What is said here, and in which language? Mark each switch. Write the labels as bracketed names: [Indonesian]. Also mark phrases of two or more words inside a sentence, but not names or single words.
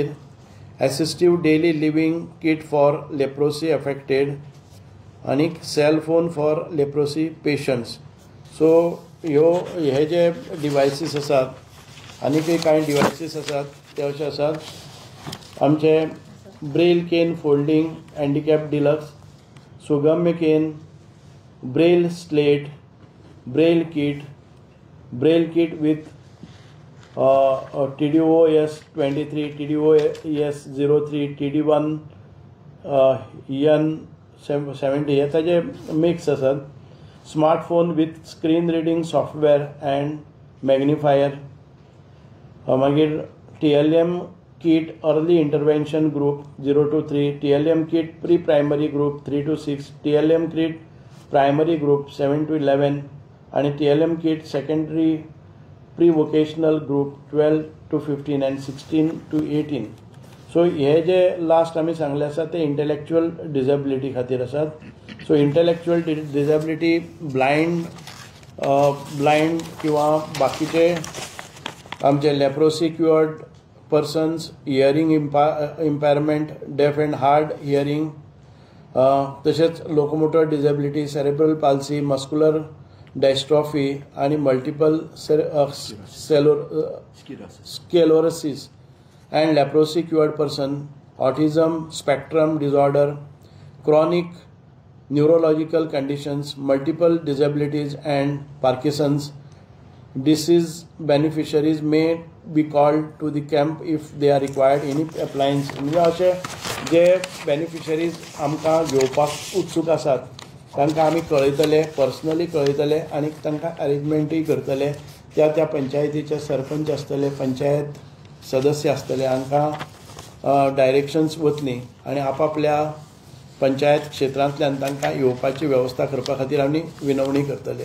[English] assistive daily living kit for leprosy affected आनीक cell phone for leprosy patients. [Konkani] सो हे जे डिवायसीस आसात आनीकय कांय डिवायसीस आसात ते अशे आसात आमचे [English] Braille cane folding handicap deluxe, [Konkani] सुगम्य केन, [English] Braille slate, Braille kit with [Konkani] TDOS 23, TDOS 03, TD1 EN 70 हे ताजे मिक्स आसात. [English] smartphone with screen reading software and magnifier. मागीर TLM kit early intervention group 0 to 3, TLM kit pre-primary group 3 to 6, TLM kit primary group 7 to 11 and TLM kit secondary pre-vocational group 12 to 15 and 16 to 18. [Konkani] सो हे जे लास्ट आमी सांगले आसा ते [English] intellectual disability [Konkani] खातीर आसात. [English] so intellectual disability blind [Konkani] किंवा बाकीचे आमचे [English] leprosy cured persons, hearing impairment, deaf and hard hearing, तशेंच locomotor disability, cerebral palsy, muscular dystrophy आणि multiple स्क्लेरोसिस and leprosy cured person, autism spectrum disorder, chronic neurological conditions, multiple disabilities and Parkinson's disease beneficiaries may be called to the camp if they are required any appliance. [Konkani] म्हणजे अशे जे बेनिफिशरीज आमकां घेवपाक उत्सूक आसात तांकां आमी कळयतले, पर्सनली कळयतले आनी तांकां अरेंजमेंटूय करतले. त्या पंचायतीचे सरपंच आसतले, पंचायत सदस्य आसतले, हांकां डायरेक्शन्स वतली आनी आपापल्या पंचायत क्षेत्रांतल्यान तांकां येवपाची वेवस्था करपा खातीर आमी विनवणी करतले.